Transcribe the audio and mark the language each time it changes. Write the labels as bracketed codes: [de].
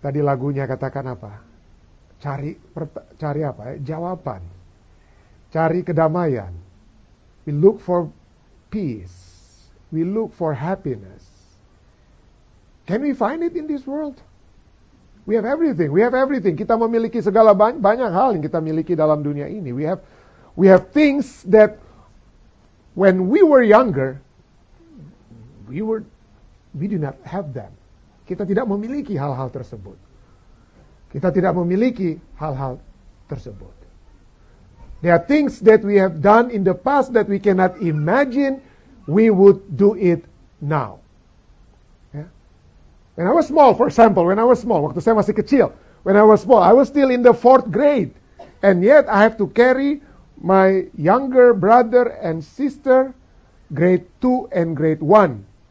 [id] Tadi lagunya katakan apa? Cari apa ya? Jawaban. Cari kedamaian. [en] We look for peace. We look for happiness. Can we find it in this world? We have everything. We have everything. [id] Kita memiliki segala banyak hal yang kita miliki dalam dunia ini. [en] We have things that when we were younger, we do not have them. [id] Kita tidak memiliki hal-hal tersebut. Kita tidak memiliki hal-hal tersebut. [en] There are things that we have done in the past that we cannot imagine we would do it now. Yeah? When I was small, for example, [id] waktu saya masih kecil, [en] when I was small, I was still in the 4th grade. And yet I have to carry my younger brother and sister, grade 2 and grade 1.